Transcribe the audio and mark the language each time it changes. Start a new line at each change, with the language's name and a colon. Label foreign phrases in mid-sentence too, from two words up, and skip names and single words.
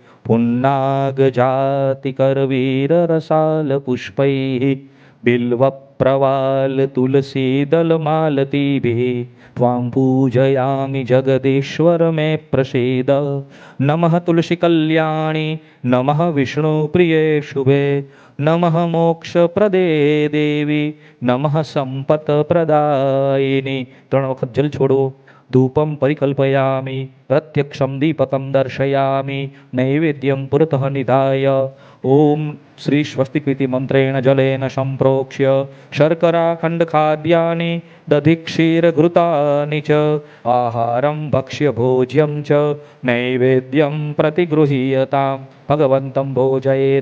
Sanskrit: पुन्नागजातिकरवीररसालपुष्पैः बिल्वप्रवालतुलसीदलमालतीभिः त्वां पूजयामि जगदीश्वर मे प्रसीद नमः तुलसीकल्याणी नमः विष्णुप्रिये शुभे नमः मोक्षप्रदे देवी नमः संपत्प्रदायिनी।
Gujarati: 3 વખત જલ છોડો.
Sanskrit: धूपं परिकल्पयामि प्रत्यक्षं दीपकं दर्शयामि नैवेद्यं पुरतः निधाय ॐ श्री स्वस्तिकृति मंत्रेण जलेन सम्प्रोक्ष्य शर्कराखण्डखाद्यानि दधिक्षीरघृतानि च आहारं भक्ष्य भोज्यं च नैवेद्यं प्रतिगृह्यतां भगवन्तं भोजयेत।